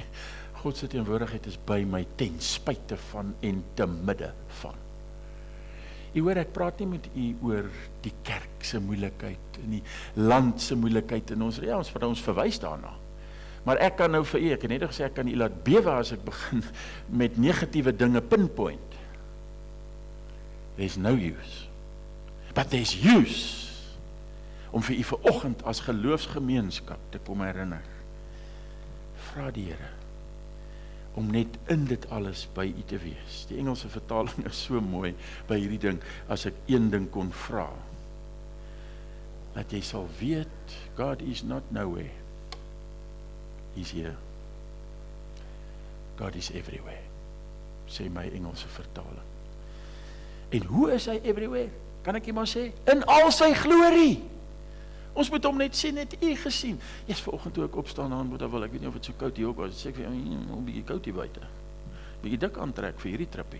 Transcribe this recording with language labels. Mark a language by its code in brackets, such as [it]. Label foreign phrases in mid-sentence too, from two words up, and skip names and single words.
[af] God se teenwoordigheid is by my ten spyte van en te midde van. U hoor, ek praat nie met u oor die kerk se moeilikheid en die land se moeilikheid en ons verwys daarna. Maar ek kan nou vir u, ek het net gesê, ek kan u laat bewe as ek begin met negatiewe dinge pinpoint. [en] There's no use. But there's use [af] om vir u vanoggend as geloofsgemeenskap te kom herinner. Vra die Here om net in dit alles by u te wees. Die Engelse vertaling is so mooi by hierdie ding, as ek een ding kon vra, dat jy sal weet, [en] God is not nowhere. He's here. God is everywhere, [af] sê my Engelse vertaling. En hoe is hy everywhere? Kan ek maar sê, in al sy glorie. Ons moet hom net sien, net u gesien. Yes, vanoggend toe ek opstaan aan, wil ek weet nie of dit so koud hier ook was, sê ek vir jou, 'n bietjie koud hier buite. Bietjie dik aantrek vir hierdie trippie.